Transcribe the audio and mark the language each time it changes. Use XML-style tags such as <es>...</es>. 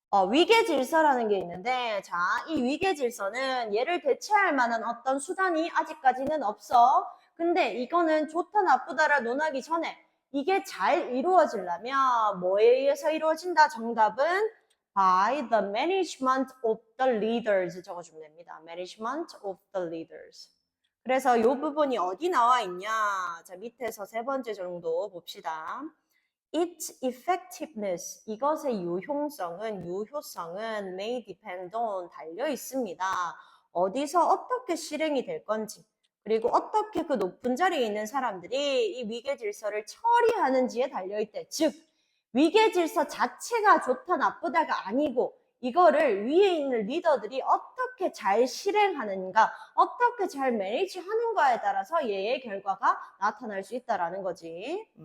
<ko>위계 질서라는 게 있는데, 자, 이 위계 질서는 얘를 대체할 만한 어떤 수단이 아직까지는 없어. 근데 이거는 좋다 나쁘다를 논하기 전에 이게 잘 이루어지려면 뭐에 의해서 이루어진다? 정답은</ko> <en>by the management of the leaders</en> <ko>적어주면 됩니다.</ko> <en>management of the leaders.</en> <ko>그래서 이 부분이 어디 나와 있냐? 자, 밑에서 세 번째 정도 봅시다.</ko> <en>Its effectiveness,</en> <ko>이것의 유효성은</ko> <en>may depend on,</en> <ko>달려 있습니다. 어디서 어떻게 실행이 될 건지, 그리고 어떻게 그 높은 자리에 있는 사람들이 이 위계 질서를 처리하는지에 달려 있대. 즉, 위계 질서 자체가 좋다 나쁘다가 아니고 이거를 위에 있는 리더들이 어떻게 잘 실행하는가, 어떻게 잘 매니지 하는가에 따라서 얘의 결과가 나타날 수 있다라는 거지.</ko>